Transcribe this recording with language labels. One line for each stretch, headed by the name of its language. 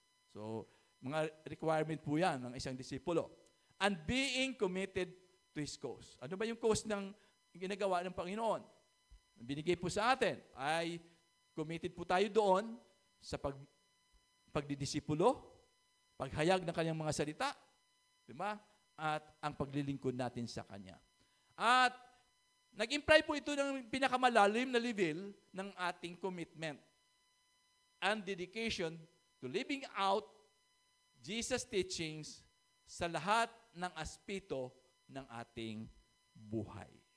Filipino: So, mga requirement po yan ng isang disipulo.
English: And being committed to His cause.
Filipino: Ano ba yung cause ng ginagawa ng Panginoon? Binigay po sa atin ay committed po tayo doon sa pagdidisipulo, paghayag ng kanyang mga salita, di ba? At ang paglilingkod natin sa Kanya. At nag-imply po ito ng pinakamalalim na level ng ating
English: commitment and dedication to living out Jesus' teachings
Filipino: sa lahat ng aspeto ng ating buhay.